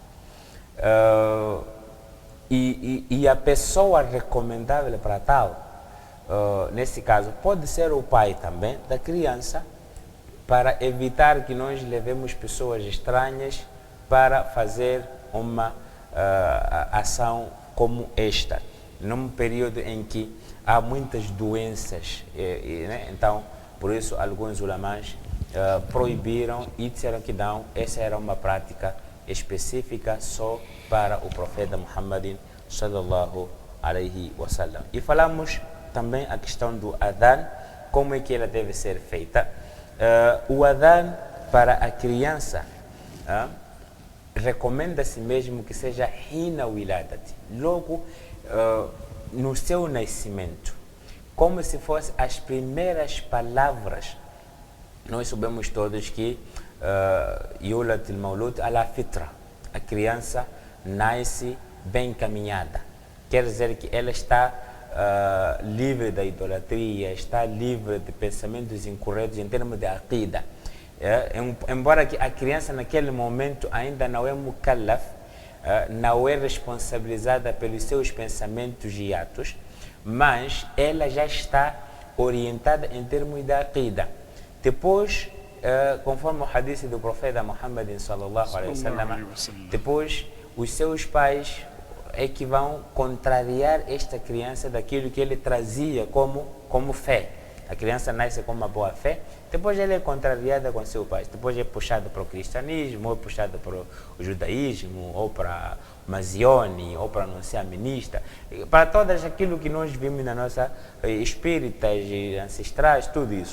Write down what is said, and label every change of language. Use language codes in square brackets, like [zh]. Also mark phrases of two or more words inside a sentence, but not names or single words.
[pt] E a pessoa recomendável para tal, nesse caso, pode ser o pai também da criança, para evitar que nós levemos pessoas estranhas para fazer uma ação como esta, num período em que há muitas doenças, né? Então, por isso, alguns ulamás proibiram e disseram que não, essa era uma prática específica só para o profeta Muhammad [ar] صلى الله عليه وسلم. [pt] E falamos também a questão do adhan, como é que ela deve ser feita. O adhan para a criança recomenda-se mesmo que seja [ar] حين ولادته, [pt] logo no seu nascimento, como se fossem as primeiras palavras. [ar] Nós sabemos todos que يولد المولود على فطرة, [pt] a criança nasce bem encaminhada, quer dizer que ela está livre da idolatria, está livre de pensamentos incorretos em termos de aqida. Embora que a criança naquele momento ainda não é mukallaf, não é responsabilizada pelos seus pensamentos e atos, mas ela já está orientada em termos de aqida. Depois, conforme o hadith do profeta Muhammad [ar] صلى الله عليه وسلم, [pt] depois os seus pais é que vão contrariar esta criança daquilo que ele trazia como fé. A criança nasce com uma boa fé, depois ela é contrariada com seu pai, depois é puxada para o cristianismo, ou puxada para o judaísmo, ou para Mazione, ou para não ser aminista, para todas aquilo que nós vimos na nossa espíritas e ancestrais, tudo isso.